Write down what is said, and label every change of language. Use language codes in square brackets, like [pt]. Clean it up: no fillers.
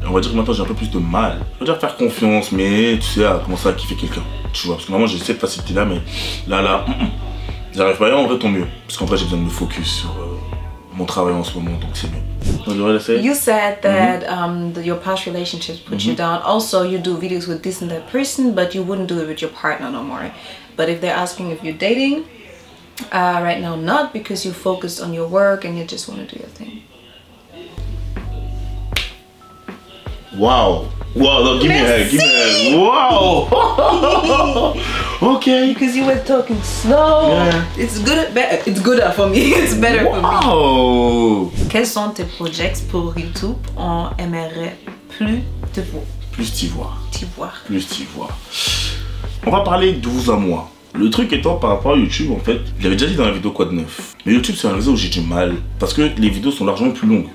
[fr] On va dire que maintenant j'ai un peu plus de mal. Je veux dire faire confiance, mais tu sais, à commencer à kiffer quelqu'un. Tu vois, parce que normalement j'ai cette facilité là, mais là, j'arrive pas. Et en vrai, tant mieux. Parce qu'en vrai, j'ai besoin de me focus sur mon travail en ce moment, donc c'est mieux. [en] You said that your past relationships put you down. Also, you do videos with this and that person, but you wouldn't do it with your partner no more. But if they're asking if you're dating, right now not, because you focused on your work and you just want to do your thing. Wow. Wow, no, give me a hug, Wow. Okay. Because you were talking slow. Yeah. It's good. It's gooder for me. It's better for me. Wow. [fr] Quels sont tes projets pour YouTube? On aimerait plus te voir. Plus t'y voir. T'y voir. Plus t'y voir. On va parler de vous à moi. Le truc étant par rapport à YouTube, en fait, je l'avais déjà dit dans la vidéo Quoi de neuf. Mais YouTube, c'est un réseau où j'ai du mal parce que les vidéos sont largement plus longues.